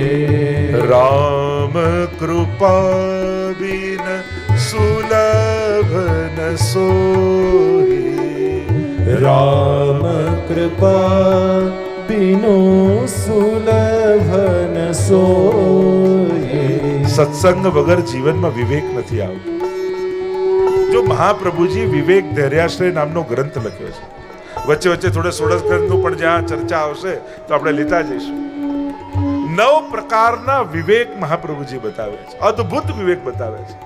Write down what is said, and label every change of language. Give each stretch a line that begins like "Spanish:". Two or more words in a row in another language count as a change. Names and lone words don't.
Hindi: राम कृपा बिन सुलभ न सोई, राम कृपा बिनु सुलभ न सोई.
Gujarati: સત્સંગ વગર જીવનમાં વિવેક નથી આવતો. જો મહાપ્રભુજી વિવેક ધૈર્યાશ્રય નામનો ગ્રંથ લખ્યો છે, વચ્ચે વચ્ચે થોડે સોળસ ગ્રંથનું પણ જ્યાં ચર્ચા આવશે તો આપણે લેતા જઈશું. 9 પ્રકારના વિવેક મહાપ્રભુજી બતાવે છે, અદ્ભુત વિવેક બતાવે છે.